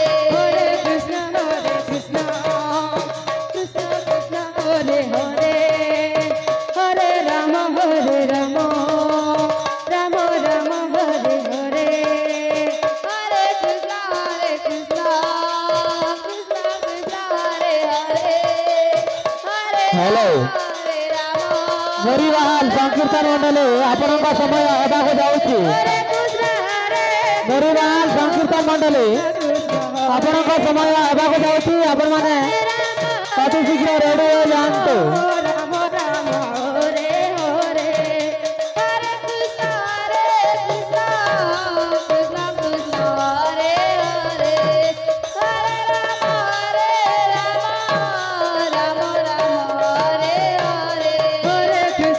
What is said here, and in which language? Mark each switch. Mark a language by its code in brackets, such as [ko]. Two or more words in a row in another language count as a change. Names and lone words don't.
[sa] Hare Krishna Krishna Krishna Hare Hare Hare Rama Rama Rama Hare Hare Hare Krishna, Krishna Krishna, Hare Hare, Hare [en] Hello. [sa] Hare Rama. [or] ମରିବାଲ ସଂକୀର୍ତ୍ତନ ମଣ୍ଡଳୀ ଆପଣଙ୍କ ସମୟ ହେବାକୁ ଯାଉଛି। [sa] Hare Krishna Hare [or] ମରିବାଲ ସଂକୀର୍ତ୍ତନ ମଣ୍ଡଳୀ ଆପଣଙ୍କ ସମୟ ହେବାକୁ ଯାଉଛି। ଆପଣମାନେ ଅତି ଶୀଘ୍ର ରେଡି ହୋଇଯାଆନ୍ତୁ। [sa] Rama Rama Hare Hare Hare Krishna, Krishna Krishna, Hare Hare, Hare Rama, Rama Rama, Hare Hare.